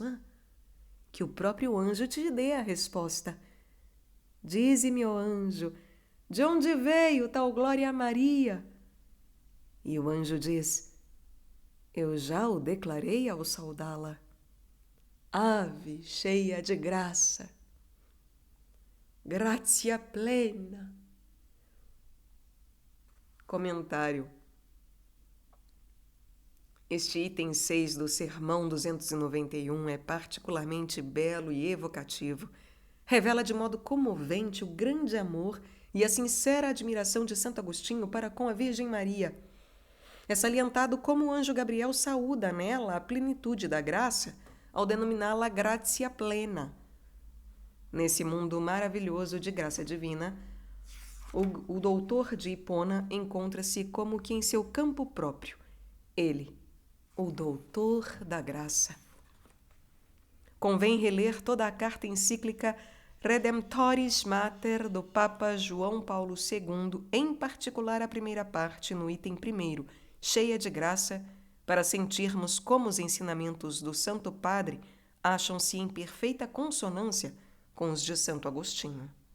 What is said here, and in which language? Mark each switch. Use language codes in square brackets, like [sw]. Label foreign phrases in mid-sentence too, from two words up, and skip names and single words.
[pt] Que o próprio anjo te dê a resposta. Dize-me, ó anjo, de onde veio tal glória a Maria? E o anjo diz: eu já o declarei ao saudá-la. Ave cheia de graça, [la] gratia plena. [pt] Comentário. Este item 6 do Sermão 291 é particularmente belo e evocativo. Revela de modo comovente o grande amor e a sincera admiração de Santo Agostinho para com a Virgem Maria. É salientado como o anjo Gabriel saúda nela a plenitude da graça ao denominá-la [la] gratia plena. [pt] Nesse mundo maravilhoso de graça divina, o doutor de Hipona encontra-se como que em seu campo próprio. Ele, o doutor da graça. convém reler toda a carta encíclica Redemptoris Mater do Papa João Paulo II, em particular a primeira parte, no item 1º, cheia de graça, para sentirmos como os ensinamentos do Santo Padre acham-se em perfeita consonância com os de Santo Agostinho.